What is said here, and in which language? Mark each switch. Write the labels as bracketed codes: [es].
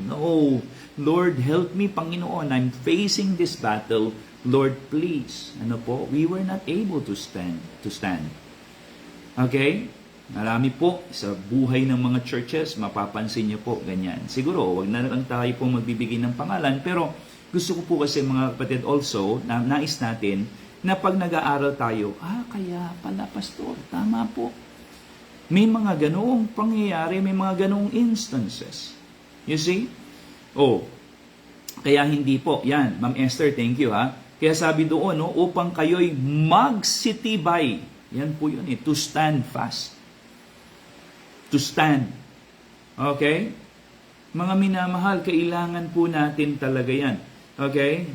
[en] No, Lord, help me, Panginoon, I'm facing this battle. Lord, please. We were not able to stand. Okay? [tl] Marami po sa buhay ng mga churches, mapapansin niyo po ganyan. Siguro, wag na lang tayo po magbibigay ng pangalan, pero gusto ko po kasi mga kapatid also, na nais natin, na pag nag-aaral tayo, kaya pala pastor, tama po. May mga ganoong pangyayari, may mga ganoong instances. [en] You see? [tl] Kaya hindi po. Yan, Ma'am Esther, [en] thank you [tl] ha. Kaya sabi doon, upang kayo'y magsitibay. Yan po yun [en] to stand fast. To stand. Okay? [tl] Mga minamahal, kailangan po natin talaga yan. Okay?